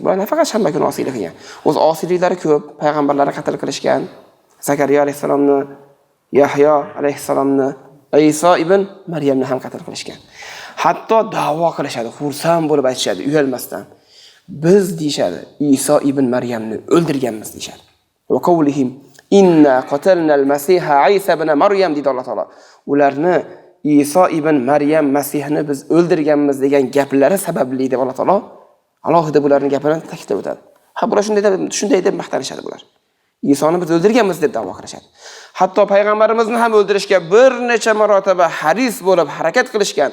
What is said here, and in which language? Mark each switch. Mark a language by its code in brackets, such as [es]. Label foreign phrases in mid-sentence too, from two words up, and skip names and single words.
[uz] Bular nafaqat shanba kuni osiylik qilgan. O'z osiyliklari ko'p, payg'ambarlarni qatl qilishgan. Zakariya alayhisalomni, Yahyo alayhisalomni, Iso ibn Maryamni ham qatl qilishgan. Hatto da'vo qilishadi, xursand bo'lib aytishadi, uyalmasdan. Biz deyshadi, Iso ibn Maryamni o'ldirganmiz deyshadi. [ar] وقولهم إنا قتلنا المسيح عيسى ابن مريم [uz] deydi Alloh taolo. Ularni Iso ibn Maryam Masihni biz o'ldirganmiz degan gaplari sababli deb Alloh taolo alohida bularning gapini ta'kidlab o'tadi. Ha, bular shunday deb maqtanishadi bular. Isoni biz o'ldirganmiz deb da'vo qilishadi. Hatto payg'ambarimizni ham o'ldirishga bir necha marotaba haris bo'lib harakat qilishgan.